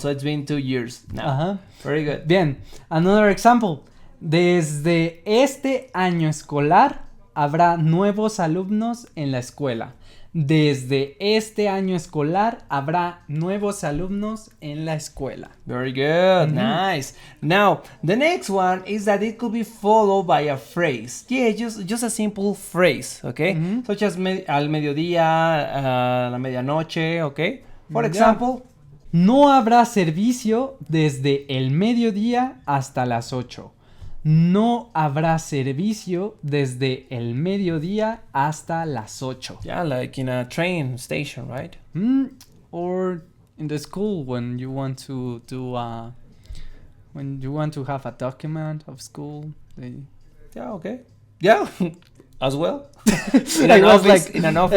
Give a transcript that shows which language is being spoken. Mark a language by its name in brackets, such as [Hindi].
[English] So it's been 2 years now. Very good. Bien. Another example. [Spanish] Desde este año escolar habrá nuevos alumnos en la escuela. Desde este año escolar habrá nuevos alumnos en la escuela. [English] Very good. Nice. Now, the next one is that it could be followed by a phrase. Yeah, just a simple phrase, okay? Such as [Spanish] al mediodía, a la medianoche, [English] okay? For example, [Spanish] no habrá servicio desde el mediodía hasta las 8. No habrá servicio desde el mediodía hasta las 8. [English] Yeah, like in a train station, right? Or in the school when you want to do when you want to have a document of school. Yeah, okay. Yeah, as well. In an office. In an office.